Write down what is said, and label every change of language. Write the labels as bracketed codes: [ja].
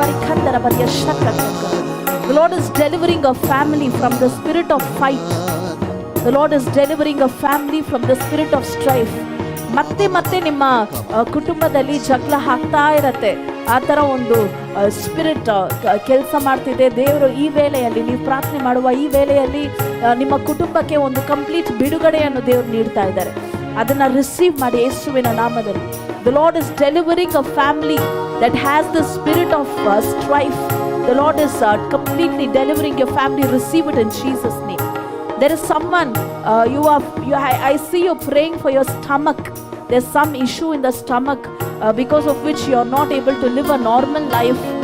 [en] The Lord is delivering a family from the spirit of fight. The Lord is delivering a family from the spirit of strife. [kn] ಮತ್ತೆ ಮತ್ತೆ ನಿಮ್ಮ ಕುಟುಂಬದಲ್ಲಿ ಜಗಳ ಆಗ್ತಾ ಇರತ್ತೆ, ಆ ಥರ ಒಂದು ಸ್ಪಿರಿಟ್ ಕೆಲಸ ಮಾಡ್ತಿದೆ. ದೇವರು ಈ ವೇಳೆಯಲ್ಲಿ, ನೀವು ಪ್ರಾರ್ಥನೆ ಮಾಡುವ ಈ ವೇಳೆಯಲ್ಲಿ ನಿಮ್ಮ ಕುಟುಂಬಕ್ಕೆ ಒಂದು ಕಂಪ್ಲೀಟ್ ಬಿಡುಗಡೆಯನ್ನು ದೇವರು ನೀಡ್ತಾ ಇದ್ದಾರೆ. ಅದನ್ನು ರಿಸೀವ್ ಮಾಡಿ ಯೇಸುವಿನ ನಾಮದಲ್ಲಿ. [en] The Lord is delivering a family that has the spirit of strife. The Lord is completely delivering your family. Receive it in Jesus' name. There is someone, I see you praying for your stomach. There's some issue in the stomach because of which you are not able to live a normal life.